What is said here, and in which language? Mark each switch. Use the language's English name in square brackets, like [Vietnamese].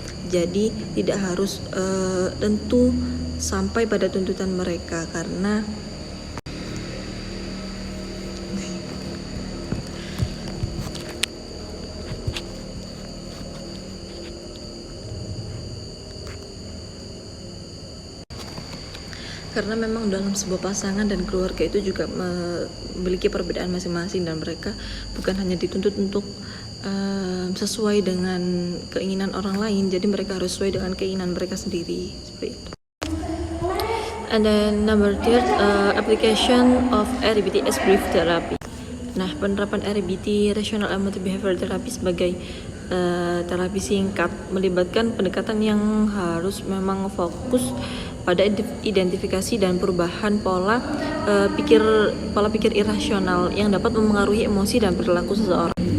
[Indonesian] Jadi tidak harus tentu sampai pada tuntutan mereka karena memang dalam sebuah pasangan dan keluarga itu juga memiliki perbedaan masing-masing dan mereka bukan hanya dituntut untuk sesuai dengan keinginan orang lain, jadi mereka harus sesuai dengan keinginan mereka sendiri seperti itu. [English] And then number third, application of RBT as brief therapy. [Indonesian] Nah penerapan RBT Rational Emotive Behavior Therapy sebagai terapi singkat melibatkan pendekatan yang harus memang fokus pada identifikasi dan perubahan pola pikir irasional yang dapat memengaruhi emosi dan perilaku seseorang.